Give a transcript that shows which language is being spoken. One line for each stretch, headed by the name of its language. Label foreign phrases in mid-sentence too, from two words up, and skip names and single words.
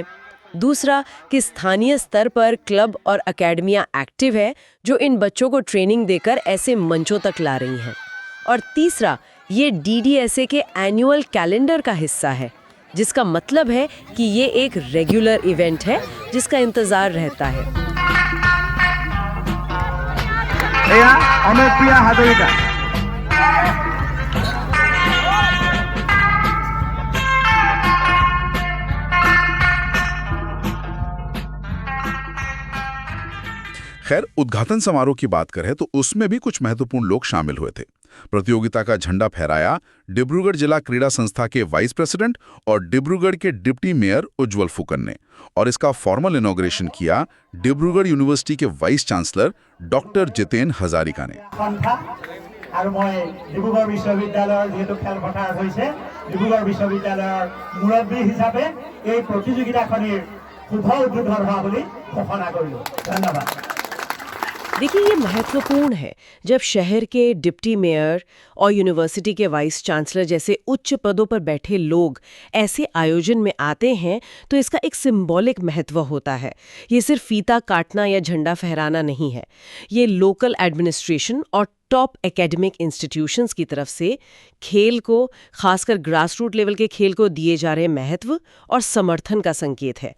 Hindi: दूसरा कि स्थानीय स्तर पर क्लब और एकेडमियां एक्टिव है जो इन बच्चों को ट्रेनिंग देकर ऐसे मंचों तक ला रही हैं। और तीसरा, ये DDSA के
English: annual calendar
Hindi: का हिस्सा है, जिसका मतलब है कि ये एक
English: regular event
Hindi: है जिसका इंतजार रहता है।
Assamese: এয়া অনুপ্ৰিয়া হাজৰিকা।
Hindi: खैर, उद्घाटन समारोह की बात करें तो उसमें भी कुछ महत्वपूर्ण लोग शामिल हुए थे। प्रतियोगिता का झंडा फहराया डिब्रूगढ़ जिला क्रीड़ा संस्था के
English: vice president
Hindi: और डिब्रूगढ़ के
English: deputy mayor
Hindi: उज्जवल फुकन ने, और इसका
English: formal inauguration
Hindi: किया डिब्रूगढ़ यूनिवर्सिटी के
English: vice chancellor
Hindi: डॉक्टर जितेन हजारिका ने।
Assamese: আৰু মই ডিব্ৰুগড় বিশ্ববিদ্যালয়ৰ যেহেতু খেলপথাৰ হৈছে, ডিব্ৰুগড় বিশ্ববিদ্যালয়ৰ মুৰব্বী হিচাপে এই প্ৰতিযোগিতাখনিৰ শুভ উদ্বোধন হোৱা বুলি ঘোষণা কৰিলোঁ। ধন্যবাদ।
Hindi: देखिए, ये महत्वपूर्ण है जब शहर के
English: deputy mayor
Hindi: और यूनिवर्सिटी के
English: vice chancellor
Hindi: जैसे उच्च पदों पर बैठे लोग ऐसे आयोजन में आते हैं, तो इसका एक सिंबॉलिक महत्व होता है। ये सिर्फ फीता काटना या झंडा फहराना नहीं है, ये
English: local administration
Hindi: और
English: top academic institutions
Hindi: की तरफ से खेल को, खासकर
English: grassroot level
Hindi: के खेल को दिए जा रहे महत्व और समर्थन का संकेत है।